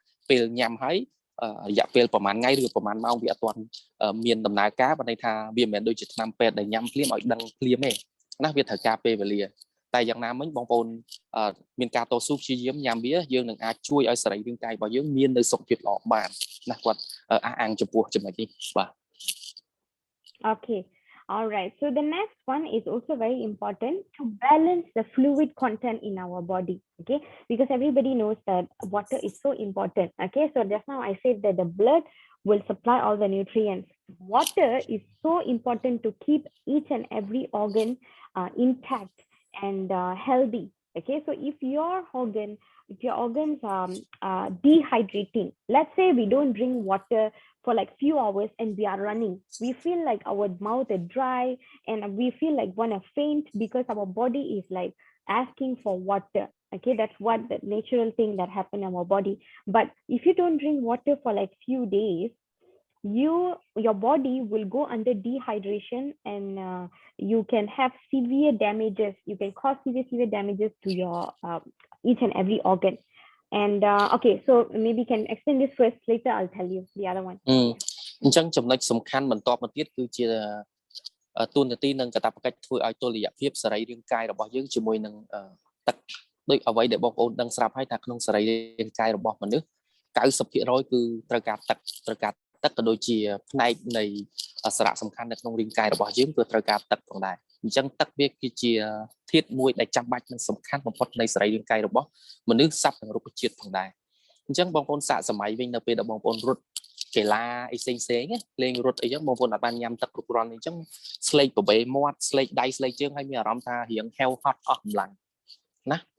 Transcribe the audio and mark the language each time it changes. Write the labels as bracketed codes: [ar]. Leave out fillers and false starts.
[km] ពេលញ៉ាំហើយរយៈពេលប្រហែលថ្ងៃឬប្រហែលម៉ោងវាអត់ទាន់មានដំណើរការបានន័យថាវាមិនមែនដូចជាថ្នាំពេទ្យដែលញ៉ាំភ្លាមឲ្យដឹងភ្លាមទេណាវាត្រូវការពេលវេលាតែយ៉ាងណាមិញបងប្អូនមានការតស៊ូព្យាយាមញ៉ាំវាយើងនឹងអាចជួយឲ្យសរីរាង្គកាយរបស់យើងមាននៅសុខភាពល្អបានណាគាត់អះអាងចំពោះចំណុចនេះបាទ [en] Okay, all right. So the next one is also very important to balance the fluid content in our body. Okay, because everybody knows that water is so important. Okay, so just now I said that the blood will supply all the nutrients. Water is so important to keep each and every organ intact and healthy. Okay, so if your organs are dehydrating, let's say we don't drink water for like few hours and we are running, we feel like our mouth is dry and we feel like want to faint because our body is like asking for water. Okay, that's what the natural thing that happen in our body. But if you don't drink water for like few days, your body will go under dehydration and you can have severe damages. You can cause severe damages to your each and every organ. And okay, so maybe you can explain this first. Later, I'll tell you the other one. [km] អញ្ចឹងចំណុចសំខាន់បន្តមកទៀតគឺជាទូនាទីនិងកាតព្វកិច្ចធ្វើឲ្យតុល្យភាពសរីរាង្គកាយរបស់យើងជាមួយនឹងទឹកដូចអ្វីដែលបងប្អូនដឹងស្រាប់ហើយថាក្នុងសរីរាង្គកាយរបស់មនុស្ស 90% គឺត្រូវការទឹក ក៏ដូចជាផ្នែកនៃសារៈសំខាន់នៅក្នុងរាងកាយរបស់យើងគឺត្រូវការទឹកផងដែរអញ្ចឹងទឹកវាគឺជាធាតុមួយដែលចាំបាច់និងសំខាន់បំផុតនៃសរីរាង្គកាយរបស់មនុស្សសត្វនិងរុក្ខជាតិផងដែរអញ្ចឹងបងប្អូនសាកសម័យវិញនៅពេលដែលបងប្អូនរត់កីឡាអីផ្សេងលេងរត់អីចឹងបងប្អូនអាចបានញ៉ាំទឹកគ្រប់គ្រាន់អញ្ចឹងស្លេកបបេមាត់ស្លេកដៃស្លេកជើងហើយមានអារម្មណ៍ថារៀងហេវហត់អស់កម្លាំងណា